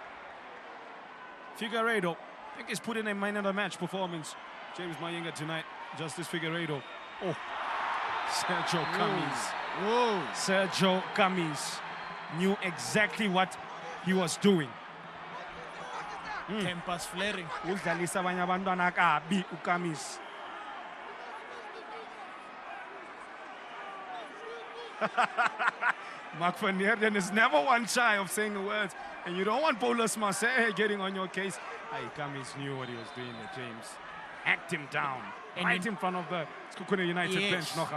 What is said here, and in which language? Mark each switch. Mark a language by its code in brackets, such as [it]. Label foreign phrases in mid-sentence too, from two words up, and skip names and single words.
[en] Figueiredo, I think he's put in a man of the match performance. James Mayinga tonight. Justice Figueiredo. Oh, Sergio Camis. Whoa. Sergio Camis knew exactly what he was doing. Tempers flaring. [nd] Udlalisa abanye abantwana kabi uCamis. [en] Mark van Heerden is never one shy of saying the words, and you don't want Paulus Marseille getting on your case. Hey, Camis knew what he was doing there, James. Hacked him down, and right in front of the Sekhukhune United bench knockout.